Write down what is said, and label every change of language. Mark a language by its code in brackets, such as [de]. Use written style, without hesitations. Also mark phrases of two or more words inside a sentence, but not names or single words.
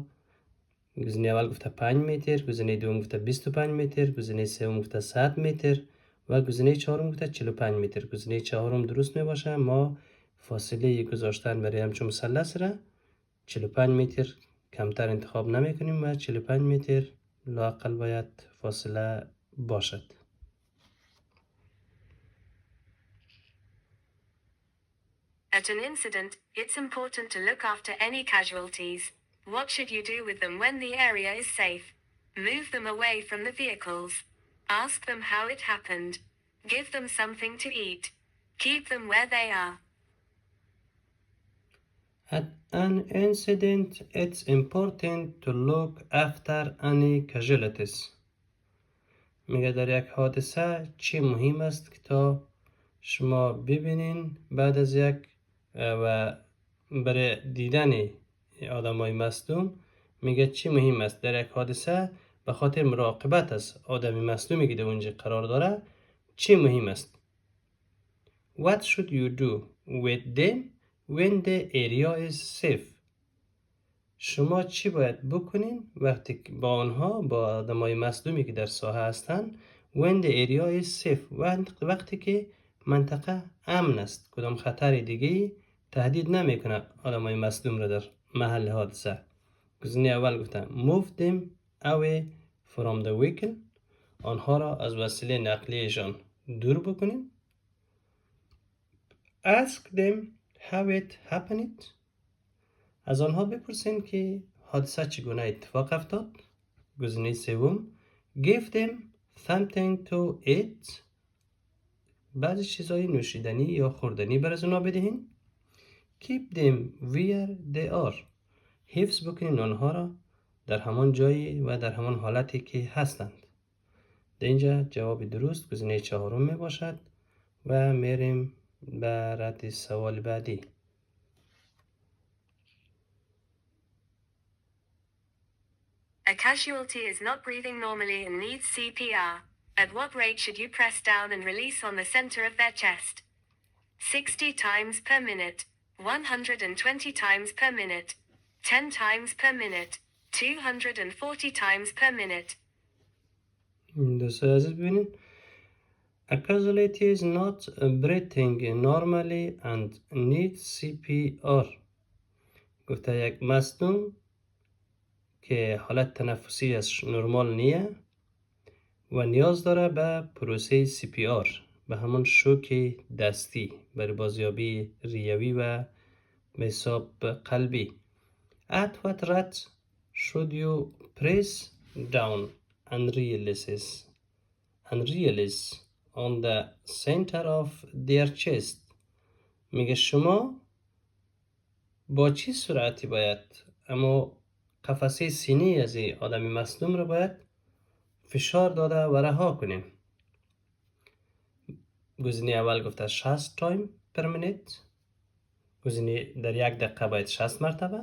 [fa] گزینه اول گفته 5 متر، گزینه دوم گفته 25 متر، گزینه سوم گفته 100 متر و گزینه چهارم گفته 45 متر. گزینه چهارم درست می باشه. ما فاصله گذاشتن برای همچون مثلث را 45 متر کمتر انتخاب نمی کنیم و 45 متر لااقل باید فاصله باشد. [en] At an incident, it's important to look after any casualties. What should you do with them when the area is safe? Move them away from the vehicles. Ask them how it happened. Give them something to eat. Keep them where they are. At an incident, it's important to look after any casualties. [fa] میگه در یک حادثه چی مهم است که تا شما ببینین بعد از یک و برای دیدن آدمای مصدوم میگه چی مهم است در یک حادثه به خاطر مراقبت از آدمی مصدومی که در اونجا قرار داره چی مهم است. [en] What should you do with them when the area is safe. [fa] شما چی باید بکنین وقتی با آنها با آدمای مصدومی که در ساحه هستن [en] when the area is safe [fa] وقتی که منطقه امن است، کدام خطر دیگه تهدید نمیکنه آدمای مصدوم را در محل حادثه. گزینه اول گفتم [en] move them away from the vehicle، [fa] آنها را از وسیله نقلیه‌شان دور بکنین. [en] ask them how it happened، [fa] از آنها بپرسین که حادثه چگونه اتفاق افتاد. گزینه سوم [en] give them something to eat، [fa] بعضی چیزهای نوشیدنی یا خوردنی بر از اونا بدهین. [en] keep them where they are، [fa] حفظ بکنین آنها را در همان جایی و در همان حالتی که هستند. در اینجا جواب درست گزینه چهارم می باشد و میریم به رد سوال بعدی. [en] A casualty is not breathing normally and needs CPR. At what rate should you press down and release on the center of their chest? 60 times per minute, 120 times per minute, 10 times per minute, 240 times per minute. [fa] دوستان عزیز ببینید [en] A casualty is not breathing normally and needs CPR. [fa] گفته یک مصدوم که حالت تنفسی از نرمال نیه و نیاز داره به پروسه CPR، به همون شوک دستی برای بازیابی ریوی و به حساب قلبی. [en] At what rate should you press down and release on the center of their chest؟ [fa] میگه شما با چی سرعتی باید اما قفسه سینه از این آدمی مصدوم رو باید فشار داده و رها کنیم. گزینه اول گفته 60 [en] time per minute, [fa] گزینه در یک دقیقه باید 60 مرتبه.